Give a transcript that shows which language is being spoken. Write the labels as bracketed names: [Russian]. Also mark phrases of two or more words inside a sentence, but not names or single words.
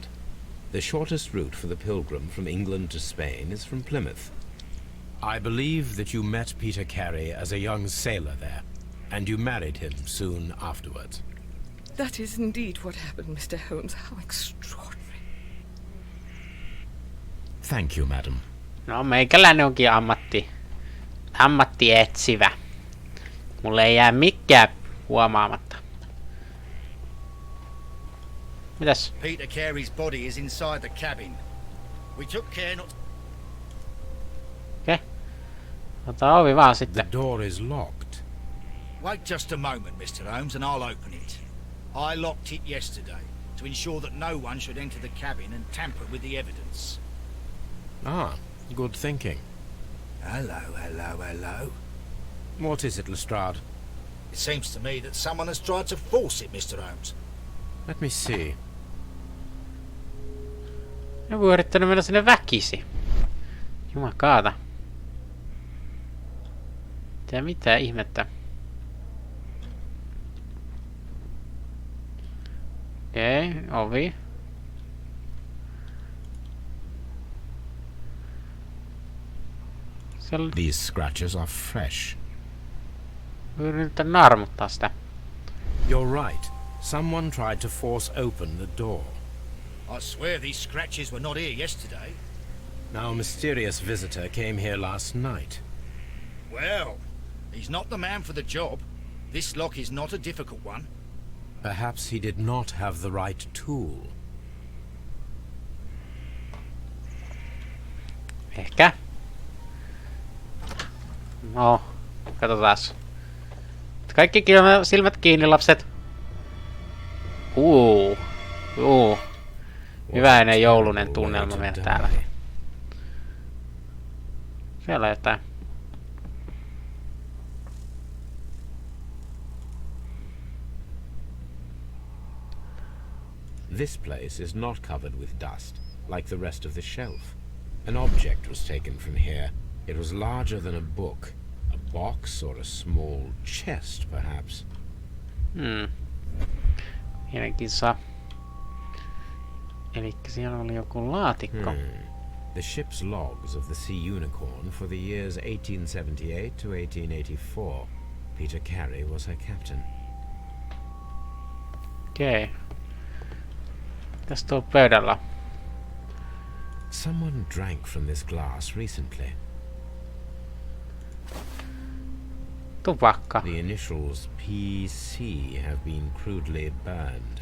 [English] The shortest route for the pilgrim from England to Spain is from Plymouth. I believe that you met Peter Carey as a young sailor there, and you married him soon afterwards. That is indeed what happened, Mr. Holmes. How extraordinary. Thank you, madam. [Finnish] No, meikäläinen onkin ammattietsivä. Mulle ei jää mikään huomaamatta. Mitäs? [English] Peter Carey's body is inside the cabin. We took care not... [Finnish] Okei. Ota ovi vaan [English] The [Finnish] sitten. [English] door is locked. Wait just a moment, Mr. Holmes, and I'll open it. I locked it yesterday to ensure that no one should enter the cabin and tamper with the evidence. Ah, good thinking. Hello, hello, hello. What is it, Lestrade? It seems to me that someone has tried to force it, Mr. Holmes. Let me see. [Finnish] Joku on yrittänyt mennä sinne väkisi. Jumakaata. Mitä ihmettä. Okei, ovi. Siellä [English] These scratches are fresh. [Finnish] yritetään naarmuttaa sitä. [English] You're right. Someone tried to force open the door. I swear these scratches were not here yesterday. Now, a mysterious visitor came here last night. Well, he's not the man for the job. This lock is not a difficult one. Perhaps he did not have the right tool. [Finnish] Ehkä. No, katsotaas. Kaikki silmät kiinni, lapset. Hyväinen joulunen tunnelma meillä täällä. Siellä on jotain. [English] This place is not covered with dust, like the rest of the shelf. An object was taken from here. It was larger than a book. A box or a small chest, perhaps. [Finnish] Mielenkiintoista. Elikkä siellä oli joku laatikko. [English] The ship's logs of the Sea Unicorn for the years 1878 to 1884. Peter Carey was her captain. [Finnish] Okei. Tässä tuo pöydällä. [English] Someone drank from this glass recently. [Finnish] Tupakka. [English] The initials PC have been crudely burned.